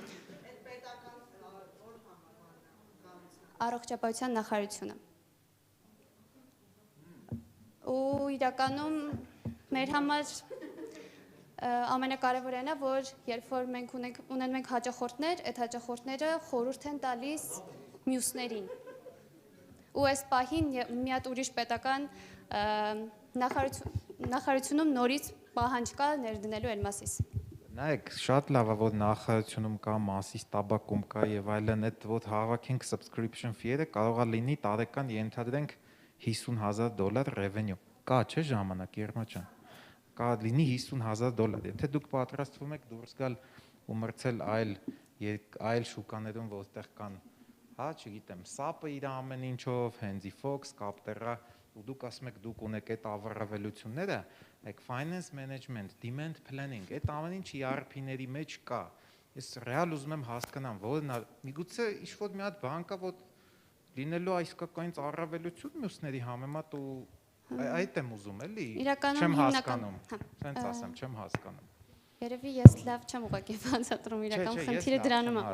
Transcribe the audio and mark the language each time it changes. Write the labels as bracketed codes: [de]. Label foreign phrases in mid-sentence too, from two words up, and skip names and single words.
[hy] Առողջապահության նախարարությունը։ Ու իրականում մեր համար ամենակարևորն է, որ երբ որ մենք ունենում ենք հաճախորդներ, այդ հաճախորդները խորհուրդ են տալիս մյուսներին։ Ու այս պահին մի հատ ուրիշ պետական նախարարությունում նորից պահանջ կա ներդնելու Elmasис։ Նայեք, շատ լավ է, որ նախարարությունում կա, Մասիս տաբակում կա եւ այլն, այդ որ հավաքենք [en] subscription fee- [hy] ը կարող է լինի տարեկան ենթադրենք $50,000 revenue։ Կա չէ ժամանակ Երմաչյան։ Կա լինի $50,000։ Եթե դուք պատրաստվում եք դուրս գալ ու մրցել այլ շուկաներում, որտեղ կան, հա, չգիտեմ, SAP-ը իր ամեն ինչով, Handy Fox, Capterra, ու դուք ասում եք դուք ունեք այդ ավառավելությունները, [en] like finance management, demand planning, [hy] այդ ամեն ինչ ERP-ների մեջ կա։ Ես ռեալ ուզում եմ հասկանամ, որն է, միգուցե ինչ-որ մի հատ բան կա, որ լինելու այսկական առավելություն մյուսների համեմատ ու այդ եմ ուզում էլի, չեմ հասկանում, սենց ասեմ, չեմ հասկանում։ Երևի ես լավ չեմ ուղղակի բացատրում իրական խնդիրը դրանում է։